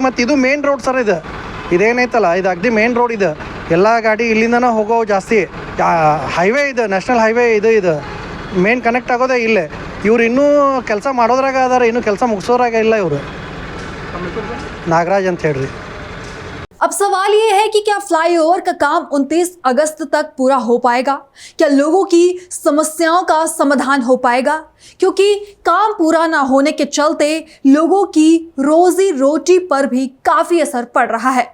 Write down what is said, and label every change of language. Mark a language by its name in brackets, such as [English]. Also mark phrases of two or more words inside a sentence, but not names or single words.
[Kannada] ಮತ್ತು ಇದು [English] main road [Kannada] ಸರ್, ಇದೇನೈತಲ್ಲ ಇದು ಅಗ್ದಿ [English] main road [Kannada] ಇದೆ. ಎಲ್ಲ ಗಾಡಿ ಇಲ್ಲಿಂದನೇ ಹೋಗೋ ಜಾಸ್ತಿ. ಹೈವೇ ಇದೆ, [English] national highway [Kannada] ಇದು [English] main connect [Kannada] ಆಗೋದೇ ಇಲ್ಲೇ. ಇವ್ರು ಇನ್ನೂ ಕೆಲಸ ಮಾಡೋದ್ರಾಗ ಅದಾರ, ಇನ್ನೂ ಕೆಲಸ ಮುಗಿಸೋದ್ರಾಗ ಇಲ್ಲ ಇವರು. ನಾಗರಾಜ್ ಅಂತ ಹೇಳ್ರಿ. [Hindi] अब सवाल ये है कि क्या फ्लाईओवर का काम 29 अगस्त तक पूरा हो पाएगा? क्या लोगों की समस्याओं का समाधान हो पाएगा? क्योंकि काम पूरा ना होने के चलते लोगों की रोजी रोटी पर भी काफी असर पड़ रहा है।